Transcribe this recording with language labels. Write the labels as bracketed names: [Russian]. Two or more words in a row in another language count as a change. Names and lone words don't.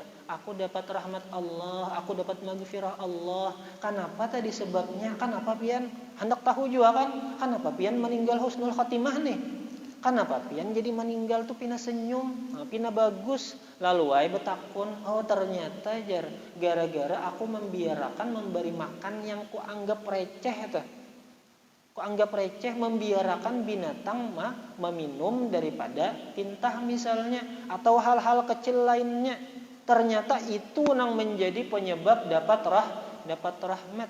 [Indonesian] Aku dapat rahmat Allah, aku dapat maghfirah Allah. [Banjar] Kenapa tadi sebabnya? Kenapa pian? Hendak tahu juga kan? Kenapa pian meninggal [Arabic] حسن الخاتمة [Banjar] nih? Kenapa pian jadi meninggal tuh pina senyum, pina bagus. Lalu ay betakun, ternyata jar gara-gara aku memberi makan yang kuanggap receh tuh. Kuanggap receh membiarkan binatang meminum daripada tintah misalnya atau hal-hal kecil lainnya. [Indonesian] Ternyata itu yang menjadi penyebab dapat rahmat.